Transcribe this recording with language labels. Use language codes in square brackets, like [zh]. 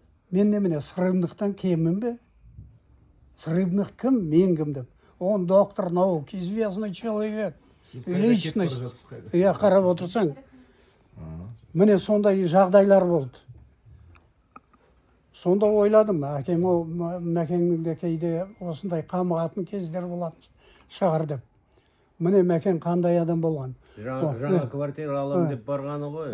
[kk] Мен немене, Сырыбнықтан кеммін бе? Сырыбнық кім, мен кім деп. [ru] Он доктор наук, известный человек, личность. [kk] Иә, қарап отырсаң. Міне сондай жағдайлар болды. Сонда ойладым, Мәкеңнің де кейде осындай қамығатын кездер болатын шығар деп. Міне Мәкен қандай адам болған. Жаңа квартира алам деп барғаны ғой.